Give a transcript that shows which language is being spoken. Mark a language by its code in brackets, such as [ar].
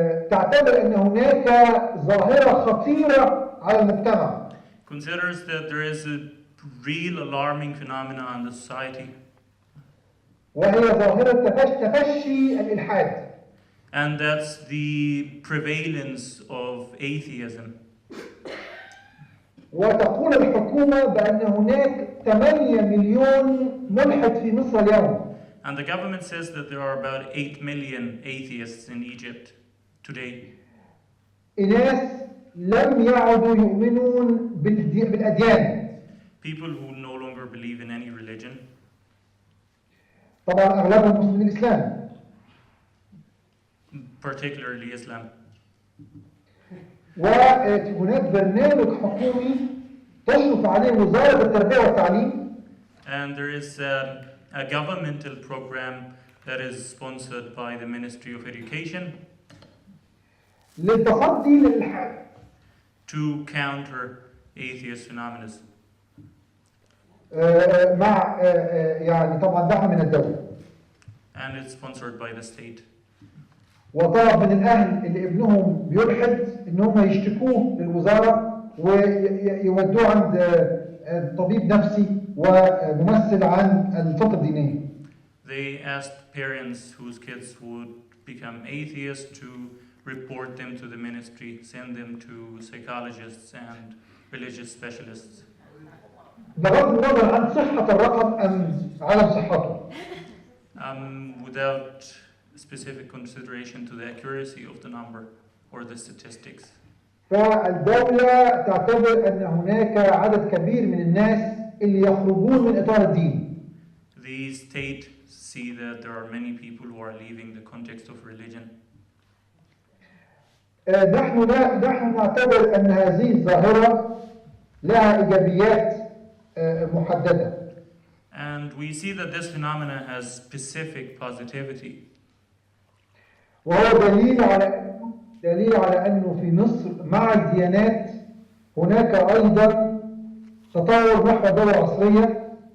[ar] تعتبر أن هناك ظاهرة خطيرة على المجتمع. [en] Considers that there is a real alarming phenomena in the society. [ar] وهي ظاهرة تفشي الإلحاد. [en] And that's the prevalence of atheism. [ar] وتقول الحكومة بأن هناك 8 مليون ملحد في مصر اليوم. [en] And the government says that there are about 8 million atheists in Egypt today. [ar] إناس لم يعدوا يؤمنون بالأديان. [en] People who no longer believe in any religion. [ar] طبعا أغلبهم مسلمين الإسلام. [en] Particularly Islam. [ar] وهناك برنامج حكومي تشرف عليه وزارة التربية والتعليم. [en] And there is a governmental program that is sponsored by the Ministry of Education [ar] للتصدي للإلحاد. [en] to counter atheist phenomena. [ar] مع يعني طبعا دعم من الدولة. [en] And it's sponsored by the state. [ar] وطلب من الأهل اللي ابنهم بيلحد إن هم يشتكوه للوزارة ويودوه عند طبيب نفسي وممثل عن الفقه الدينية. [en] They asked parents whose kids would become atheists to report them to the ministry, send them to psychologists and religious specialists. [ar] بغض النظر عن صحة الرقم أم عدم صحته. [en] Without specific consideration to the accuracy of the number or the statistics. [ar] فالدولة تعتبر أن هناك عدد كبير من الناس اللي يخرجون من إطار الدين. [en] The state see that there are many people who are leaving the context of religion. [ar] نحن نعتبر أن هذه الظاهرة لها إيجابيات محددة. [en] And we see that this phenomena has specific positivity. [ar] وهو دليل على أنه في مصر مع الديانات هناك أيضا تطور نحو دولة عصرية.